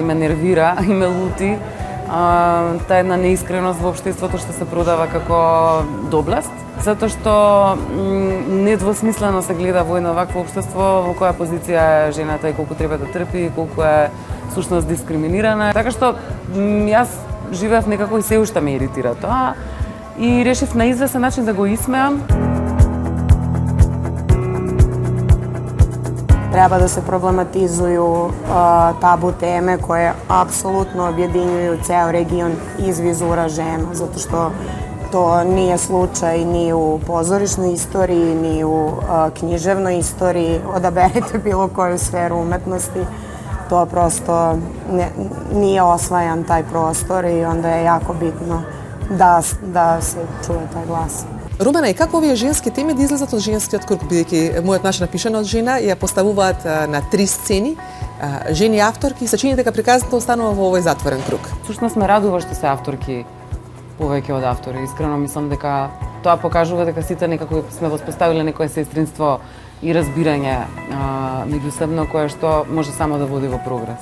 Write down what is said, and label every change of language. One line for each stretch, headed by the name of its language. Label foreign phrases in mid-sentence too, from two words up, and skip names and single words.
Macedonian: ме нервира и ме лути таа една неискреност во општеството што се продава како доблест, затоа што недвосмислено се гледа во едно вакво општество во која позиција е жената и колку треба да трпи и колку е сушност дискриминирана. Така што јас живеев некако и се уште ме иритира тоа и решив на извесен начин да го исмеам.
Serbian: Treba da se problematizuju tabu teme koje apsolutno objedinjuju ceo region iz vizura žena, zato što to nije slučaj ni u pozorišnoj istoriji, ni u književnoj istoriji. Odaberite bilo koju sferu umetnosti, to prosto nije osvajan taj prostor i onda je jako bitno da se čuje taj glas.
Macedonian: Румена, и како овие женски теми да излезат од женскиот круг, бидејќи мојот начин напишана од жена ја поставуваат на 3 сцени, жени авторки и се чини дека приказната останува во овој затворен круг. Всушност ме радува што се авторки повеќе од автори. Искрено мислам дека тоа покажува дека сите некако сме воспоставиле некое сестринство и разбирање меѓусебно кое што може само да води во прогрес.